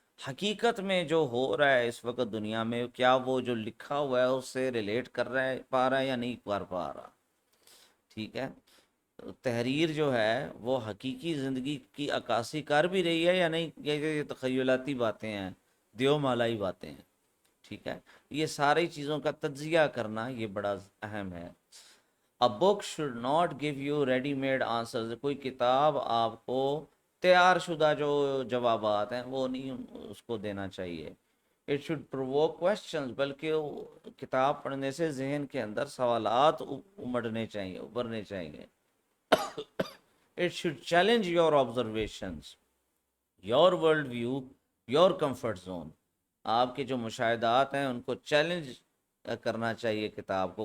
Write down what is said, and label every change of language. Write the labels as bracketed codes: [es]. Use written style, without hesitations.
[ur] حقیقت میں جو ہو رہا ہے اس وقت دنیا میں، کیا وہ جو لکھا ہوا ہے اس سے ریلیٹ کر رہا ہے، پا رہا ہے یا نہیں کر پا رہا. ٹھیک ہے. تحریر جو ہے وہ حقیقی زندگی کی عکاسی کر بھی رہی ہے یا نہیں، یہ تخیلاتی باتیں ہیں، دیو مالائی باتیں ہیں. ٹھیک ہے. یہ ساری چیزوں کا تجزیہ کرنا یہ بڑا اہم ہے. [en] A book should not give you ready made answers. [ur] کوئی کتاب آپ کو تیار شدہ جو جوابات ہیں وہ نہیں اس کو دینا چاہیے. [en] It should provoke questions. [ur] بلکہ کتاب پڑھنے سے ذہن کے اندر سوالات امڑنے چاہیے، ابھرنے چاہیے. [en] It should challenge your observations, your world view, your comfort zone. [ur] آپ کے جو مشاہدات ہیں ان کو چیلنج کرنا چاہیے کتاب کو.